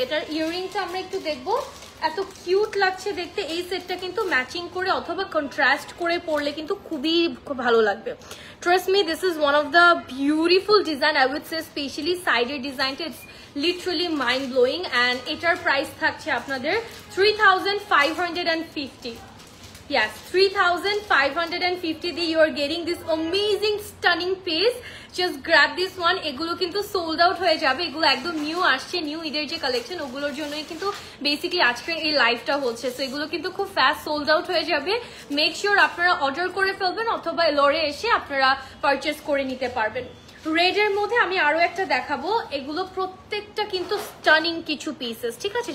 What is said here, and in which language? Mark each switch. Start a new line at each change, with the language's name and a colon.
Bangla: এটার ইয়াররিংটা আমরা একটু দেখবো, এত কিউট লাগছে দেখতে। এই সেটটা কিন্তু ম্যাচিং করে অথবা কন্ট্রাস্ট করে পরলে কিন্তু খুবই ভালো লাগবে।
English: trust me, this is one of the beautiful design, I would say specially
Bangla: সাইডের ডিজাইনটা
English: It's literally mind blowing.
Bangla: And এটার প্রাইস থাকছে আপনাদের 3550।
English: Yes, 3550 দিয়ে you are getting this amazing stunning piece. Just grab this one.
Bangla: এগুলো কিন্তু sold out হয়ে যাবে, এগুলো একদম নিউ আসছে, নিউ ঈদের যে কালেকশন ওগুলোর জন্যই কিন্তু বেসিক্যালি আজকের এই লাইভটা হচ্ছে। সো এগুলো কিন্তু খুব ফাস্ট সোল্ড আউট হয়ে যাবে। মেক শিওর আপনারা অর্ডার করে ফেলবেন অথবা এলোরে এসে আপনারা পারচেস করে নিতে পারবেন। রেডের মধ্যে আমি আরো একটা দেখাবো, এগুলো প্রত্যেকটা কিন্তু স্টানিং কিছু পিসেস, ঠিক আছে।